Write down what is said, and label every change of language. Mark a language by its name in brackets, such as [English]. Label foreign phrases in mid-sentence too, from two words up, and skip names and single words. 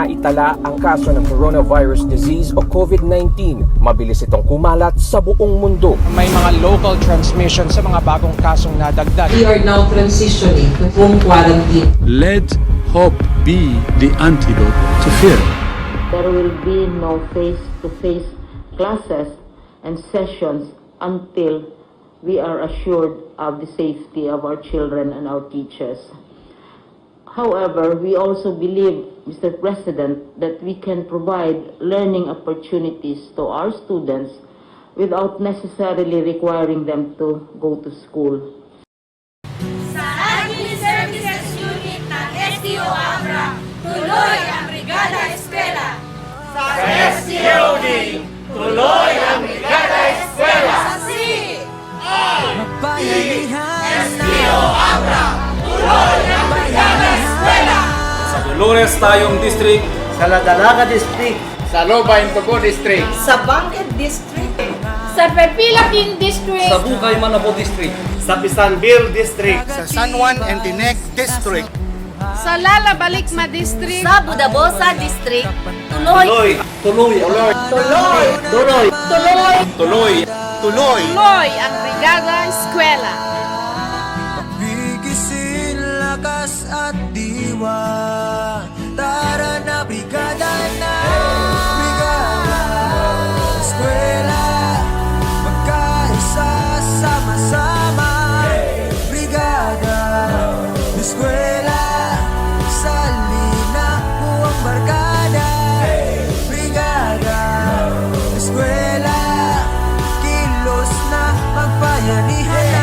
[Filipino] Samantala, ang kaso ng [English] coronavirus disease [Filipino] o COVID-19, mabilis itong kumalat sa buong mundo. May mga [English] local transmission [Filipino] sa mga bagong kasong nadagdag. [English] We are now transitioning to home quarantine. Let hope be the antidote to fear. There will be no face-to-face classes and sessions until we are assured of the safety of our children and our teachers. However, we also believe, Mr. President, that we can provide learning opportunities to our students without necessarily requiring them to go to school. [Filipino] Sa Admin Services Unit ng SDO Abra, tuloy ang Brigada Eskwela. Sa SDO din, tuloy ang Brigada Eskwela. Sa SDO Abra, tuloy ang Brigada Eskwela. Sa Dolores tayong district, sa Ladalaga District, sa Loba Intoco District, Sa Bangkit District, Sa Pepilapin District, sa Bukay Manabo District, sa Pisanbil District, sa San Juan and Tinec District, sa Lalabalikma District, sa Budabosa District, tuloy, tuloy, tuloy, tuloy, tuloy, tuloy, tuloy tuloy ang Brigada Eskwela. Bigisin lakas at diwa, tara na brigada na, Brigada Eskwela, magkaisa sama-sama, Brigada Eskwela, salina mo ang barkada, Brigada Eskwela, kilos na magbayanihan na.